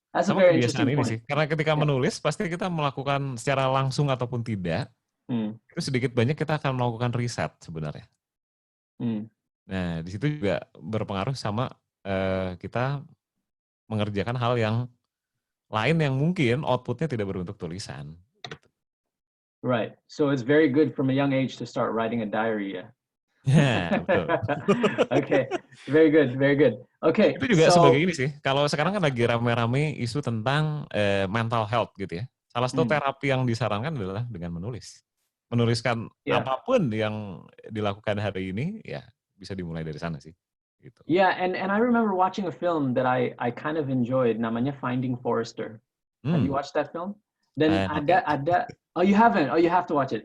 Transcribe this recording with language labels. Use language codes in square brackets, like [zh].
[id] Sama kebiasaan ini sih, karena ketika menulis pasti kita melakukan secara langsung ataupun tidak, itu sedikit banyak kita akan melakukan riset sebenarnya. Nah, di situ juga berpengaruh sama kita mengerjakan hal yang lain yang mungkin outputnya tidak berbentuk tulisan. Gitu. [en] Right. So it's very good from a young age to start writing a diary ya. [id] Betul. [en] Okay, very good. Okay. [id] Itu juga sebagai ini sih. Kalau sekarang kan lagi rame-rame isu tentang mental health gitu ya. Salah satu terapi yang disarankan adalah dengan menulis. Menuliskan apapun yang dilakukan hari ini, ya bisa dimulai dari sana sih. Gitu. [en] Yeah, and I remember watching a film that I kind of enjoyed, namanya Finding Forrester. Have you watched that film? [id] Dan ada [en] oh you haven't, oh you have to watch it.